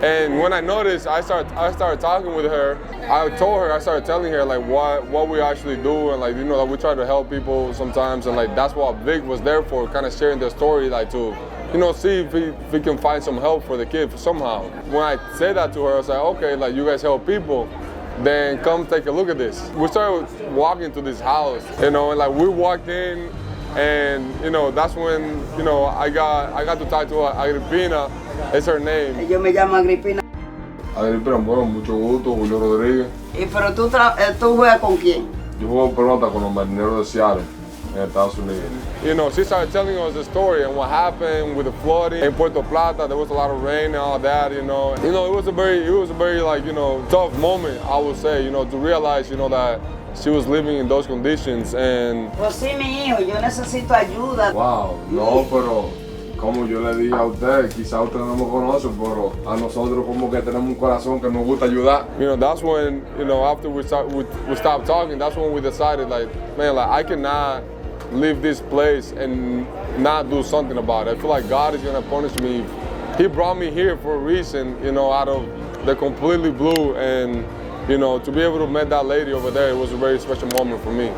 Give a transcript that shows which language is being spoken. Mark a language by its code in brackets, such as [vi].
[en] And when I noticed, I started talking with her. I started telling her like what we actually do, and like that we try to help people sometimes, and like that's what Vic was there for, kind of sharing the story, like to see if we can find some help for the kid somehow. When I said that to her, I was like, okay, like you guys help people, then come take a look at this. We started walking to this house, and like we walked in, and that's when I got to talk to Agripina. It's her name. [es] Yo me llamo Agripina. Agripina, bueno, mucho gusto, Julio Rodríguez. Pero tú juegas con quién? Yo juego pelota con los Marineros de Seattle in Estados Unidos. [en] She started telling us the story and what happened with the flooding in Puerto Plata. There was a lot of rain and all that. It was a very like tough moment, I would say. To realize that she was living in those conditions. And [es] pues sí, mi hijo, yo necesito ayuda. Wow, no, pero como yo le dije a usted, quizá usted no me conoce, pero a nosotros como que tenemos un corazón que nos gusta ayudar. [en] That's when, after we stopped talking, that's when we decided, like, man, like I cannot leave this place and not do something about it. I feel like God is gonna punish me. He brought me here for a reason, out of the completely blue, and to be able to meet that lady over there, it was a very special moment for me.